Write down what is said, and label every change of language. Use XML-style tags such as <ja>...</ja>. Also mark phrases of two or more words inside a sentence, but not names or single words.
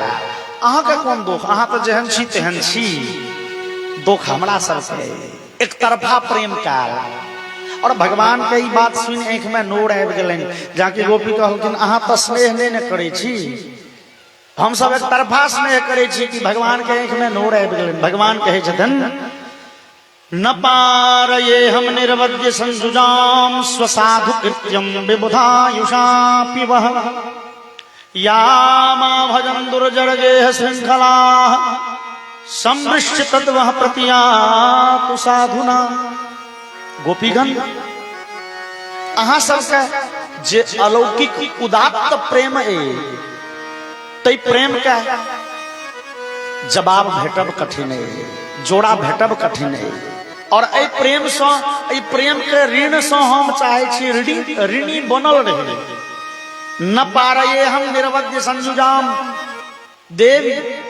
<mai>अहाँ के कोन दोख, अहाँ तो जेहन छी तेहन छी। दोख हमरा सबके एक तरफा प्रेम कैल। और भगवान के ई बात सुन आँख में नोर आबि गेलनि। जाके गोपी कहलखिन अहाँ तो स्नेह नहीं करे छी, हम सब एक तरफा स्नेह करे छी कि भगवान के आँख में नोर आबि गेलनि। भगवान कहे छथिन</mai> <sa>न पारये हम निर्वद्य संजुजाम स्वसाधु कृत्यम विबुधायुषा पिबः यामा भजन दुर्जरगेह श्रृंखला समृष्ट तद्वः प्रतियातु साधुना।</sa> <mai>गोपीगण अहाँ सबके जे अलौकिक उदात्त प्रेम है तै प्रेम का जवाब भेटब कठिन है, जोड़ा भेटब कठिन है। और ए प्रेम से ए प्रेम के ऋण से हम चाहे छी ऋणी बनल रहे।</mai> <sa>न पारये हम निर्वद्य संजुजाम।</sa>